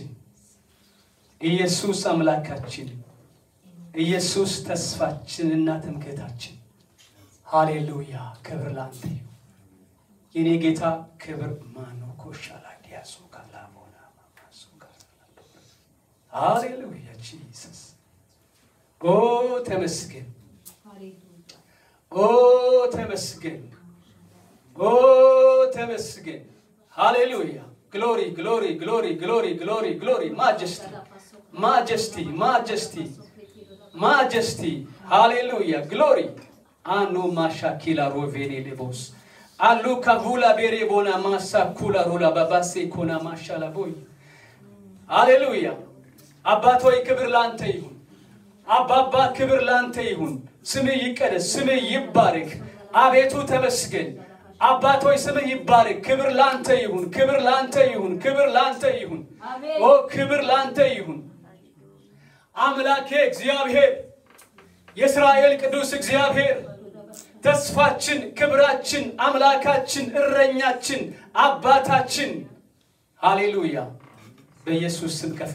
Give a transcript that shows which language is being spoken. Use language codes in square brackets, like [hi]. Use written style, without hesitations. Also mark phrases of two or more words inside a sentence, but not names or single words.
[am] ኢየሱስ አምላካችን ኢየሱስ ተስፋችንና ትምክህታችን ሃሌሉያ ክብር ላንተ የኔ ጌታ ክብር ማኖ ኮሻላ ዲያሶ ካላቦና ማማሱ ካላቦ ሃሌሉያ ጂሰስ ተመስገን ተመስገን ሃሌሉያ [en] glory majesty hallelujah glory anu mashakila rovene lebos aluka vula berebona masakula rola babase kona mashala boy hallelujah [am] አባቶይ ክብር ላንተ ይሁን አባባ ክብር ላንተ ይሁን ስምህ ይቀደስ ስምህ ይባረክ አቤቱ ተመስገን አባቶይ ስምህ ይባረክ ክብር ላንተ ይሁን ክብር ላንተ ይሁን ክብር ላንተ ይሁን አምላኬ እግዚአብሔር የእስራኤል ቅዱስ እግዚአብሔር ተስፋችን ክብራችን አምላካችን እረኛችን አባታችን ሃሌሉያ በኢየሱስ ስም ከፍ